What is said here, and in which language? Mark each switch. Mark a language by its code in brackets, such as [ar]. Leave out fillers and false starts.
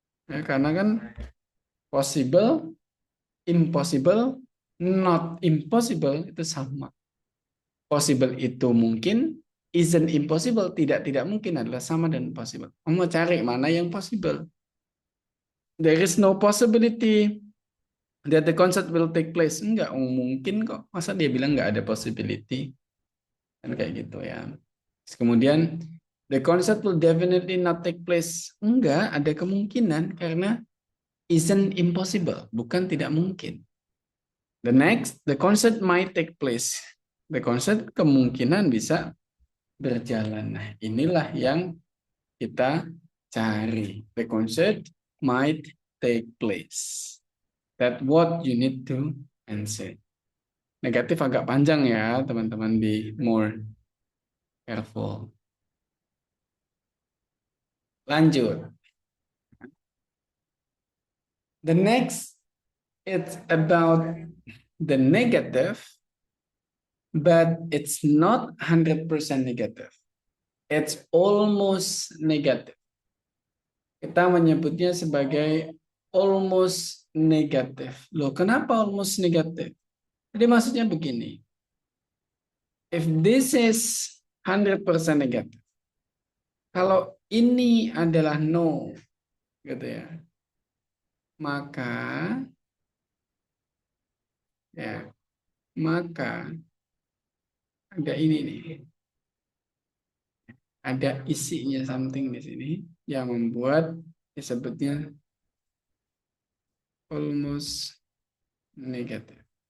[id] Ya, karena kan possible, impossible, not impossible itu sama. Possible itu mungkin, [en] isn't impossible, [id] tidak mungkin adalah sama dan possible. Kamu mau cari mana yang possible? [en] There is no possibility that the concert will take place. [id] Enggak, mungkin kok. Masa dia bilang nggak ada possibility? Kan kayak gitu ya. Terus kemudian, [en] the concert will definitely not take place. [id] Enggak, ada kemungkinan karena [en] isn't impossible, [id] bukan tidak mungkin. [en] The next, the concert might take place. [id] The concert kemungkinan bisa berjalan. Nah, inilah yang kita cari. [en] The concert might take place. That what you need to answer. [id] Negatif agak panjang ya, teman-teman, [en] be more careful. [id] Lanjut. [en] The next, it's about the negative, but it's not 100% negative. It's almost negative. [id] Kita menyebutnya sebagai almost negative. Loh, kenapa almost negative? Jadi maksudnya begini. [en] If this is 100% negative, [id] kalau ini adalah [en] no, [id] gitu ya. maka ya, maka ada ini nih, ada isinya something di sini yang membuat disebutnya almost negatif.